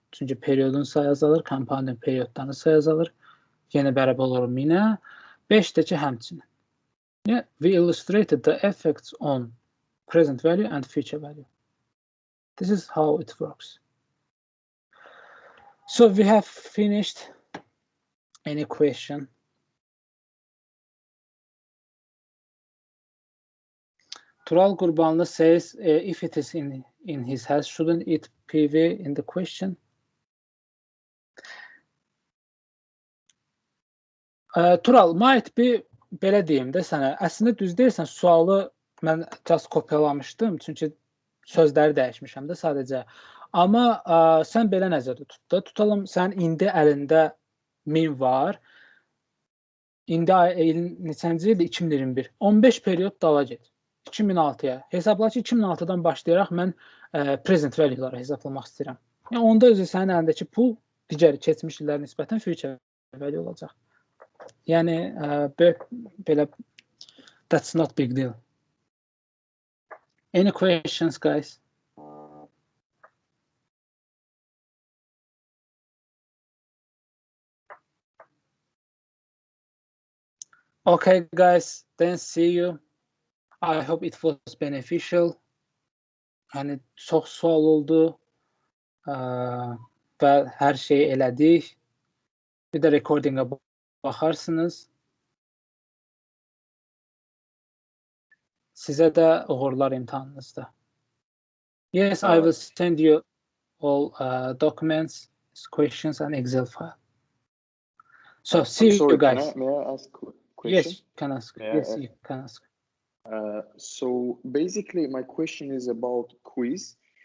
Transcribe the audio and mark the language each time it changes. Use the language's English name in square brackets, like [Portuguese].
[Azerbaijani] Çünki periodun sayı azalır, compounding periodların sayı azalır. Yenə bərabər olur 1000-ə. 5-dəki həmçinin. [English] Yeah, we illustrated the effects on present value and future value. This is how it works. So we have finished. Any question? Tural Qurbanlı says if it is in his house, shouldn't it PV in the question? [Azerbaijani] Tural, [English] might be [Azerbaijani] belə deyim də sənə. Əslində düz deyirsən, sualı mən just kopyalamışdım. Çünki sözləri dəyişmişəm də sadəcə. Amma sən belə nəzərdə tut da. Tutalım, sən indi əlində 1000 var. İndi neçənci ildir? 2021. 15 period dala get. 2006-ya. Hesabla ki, 2006-dan başlayaraq mən present value-ları hesablamaq istəyirəm. Yəni, onda özü sənin əlindəki pul digər keçmiş illərə nisbətən future value olacaq. Yəni, belə, [English] that's not big deal. Any questions, guys? Okay, guys, then see you. I hope it was beneficial. [Azerbaijani] Yəni, çox sual oldu və hər şeyi elədik. Bir də recordinga baxarsınız. Sizə də uğurlar imtahanınızda. [English] Yes, I will send you all documents, questions, and Excel file. So, see you guys. May I ask a question? Yes, you can ask. Yes, you can ask. So basically, my question is about quiz.